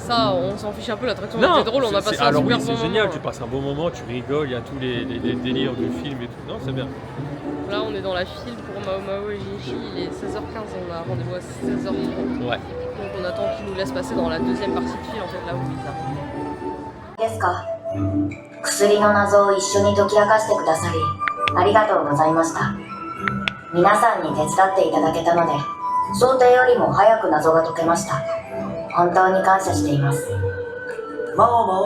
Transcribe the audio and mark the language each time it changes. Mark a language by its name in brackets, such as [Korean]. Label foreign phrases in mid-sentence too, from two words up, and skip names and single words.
[French] Ça, on s'en fiche un peu, l'attraction était drôle, on a passé un super bon moment. C'est génial, tu passes un bon moment, tu rigoles, il y a tous les délires du film et tout, non c'est bien. Là on est dans la file pour Mao Mao et Jinchi, il est 16h15, on a rendez-vous à 16h30. Ouais. Donc on attend qu'ils nous laissent passer dans la deuxième partie de file, en fait là où ils arrivent. [Japanese] ですか。薬の謎を一緒に解き明かしてくださりありがとうございました。皆さんに手伝っていただけたので想定よりも早く謎が解けました。本当に感謝しています。マオマオ。